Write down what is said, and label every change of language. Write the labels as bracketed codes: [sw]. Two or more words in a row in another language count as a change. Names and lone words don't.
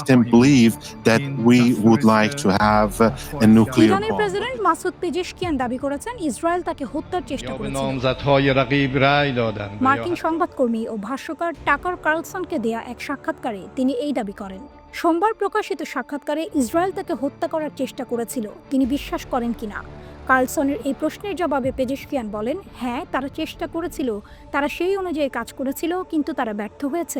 [en] them believe that we would like to have a nuclear [bn] ইরানের [en] bomb. [bn] প্রেসিডেন্ট মাসুদ পেজেশকিয়ান দাবি করেছেন ইসরায়েল তাকে হত্যার চেষ্টা [fa] یا به [bn] করেছিল। [fa] نامزدهای رقیب رأی دادند و یا [bn] মার্কিন সংবাদকর্মী ও ভাষ্যকার টাকার কার্লসনকে দেয়া এক সাক্ষাৎকারে তিনি এই দাবি করেন। সোমবার প্রকাশিত সাক্ষাৎকারে ইসরায়েল তাকে হত্যা করার চেষ্টা করেছিল তিনি বিশ্বাস করেন কিনা। কার্লসনের এই প্রশ্নের জবাবে পেজেশকিয়ান বলেন, হ্যাঁ তারা চেষ্টা করেছিল, তারা সেই অনুযায়ী কাজ করেছিল, কিন্তু তারা ব্যর্থ হয়েছে।